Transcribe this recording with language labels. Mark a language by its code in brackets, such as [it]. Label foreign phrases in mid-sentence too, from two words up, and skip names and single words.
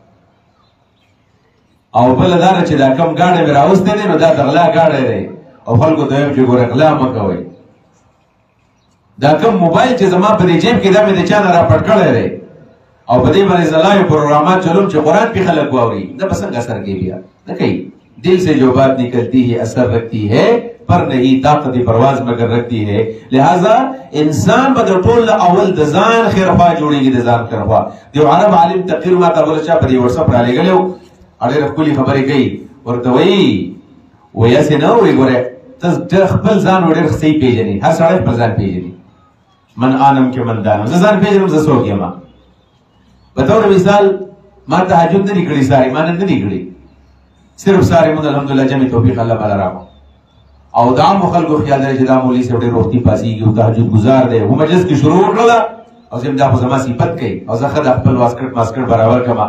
[ps] او بله دا ده چې دا کم ګاډی مې راوستی دی نو دا د غلا ګاډی دی او خلکو ته وایم چې ګوره غلا مه کوئ دا کم موبایل چې زما په دې جیب کې دا مې د چا نه راپټ کړی دی او په دې باندې زلایو پروګرامات چلوم چې قرآن پہ خلق واوري دا به څنګه اثر کوي بیا نه کوي [ur] دل سے جو بات نکلتی ہے اثر رکھتی ہے پر نہیں طاقت پرواز مگر رکھتی ہے [ps] لہذا انسان به د ټول اول د ځان خیر خوا جوړېږي د ځان خیر خوا یو عرب عالم تقریر ما ته بل چا په دې واتساپ را لګلو اړې خپلې خبرې کوي ورته وایي وایي چې نه وایي ګوره ته خپل ځان ډېر صحیح پیژنې هر سړی خپل ځان پیژني [fa] من آنم کې من دانم. [ps] زه ځان پېژنم زه څوک یم. په طور مثال ما تهجد نه دي کړي ساري، ما نن نه دي کړي، صرف ساري مونږ الحمدلله جمع توفیق الله بالا راکړو. او دا عامو خلکو خیال لري چې دا مولوي صاحب ډېر وختي پاڅېږي او تهجد ګزار دی. و مجلس کې شروع وکړله او زه دا خو زما صفت کوي او زه ښه دا خپل واسکټ ماسکټ برابر کړم.